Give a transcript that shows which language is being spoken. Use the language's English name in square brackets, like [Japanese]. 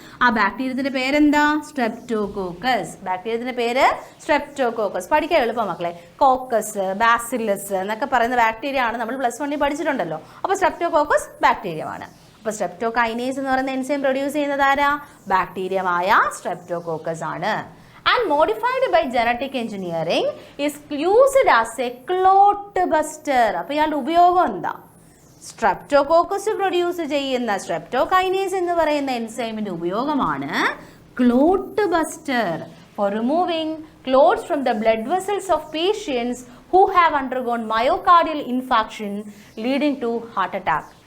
[Malayalam] ആ ബാക്ടീരിയത്തിൻ്റെ പേരെന്താ? സ്ട്രെപ്റ്റോകോക്കസ്. ബാക്ടീരിയത്തിൻ്റെ പേര് സ്ട്രെപ്റ്റോകോക്കസ്. പഠിക്കാൻ എളുപ്പം മക്കളെ. കോക്കസ്, ബാസിലസ് എന്നൊക്കെ പറയുന്ന ബാക്ടീരിയ ആണ്. നമ്മൾ +1 പഠിച്ചിട്ടുണ്ടല്ലോ. അപ്പോൾ സ്ട്രെപ്റ്റോകോക്കസ് ബാക്ടീരിയമാണ്. അപ്പോൾ സ്ട്രെപ്റ്റോകൈനേസ് എന്ന് പറയുന്ന എൻസൈം പ്രൊഡ്യൂസ് ചെയ്യുന്നത് ആരാ? ബാക്ടീരിയമായ സ്ട്രെപ്റ്റോകോക്കസ് ആണ്. [English] And modified by genetic engineering is used as a clot buster. [Malayalam] അപ്പോൾ ഇയാളുടെ ഉപയോഗം എന്താ? സ്ട്രെപ്റ്റോകോക്കസ് പ്രൊഡ്യൂസ് ചെയ്യുന്ന സ്ട്രെപ്റ്റോകൈനേസ് എന്ന് പറയുന്ന എൻസൈമിൻ്റെ ഉപയോഗമാണ് [English] Clot buster for removing clots from the blood vessels of patients who have undergone myocardial infarction leading to heart attack.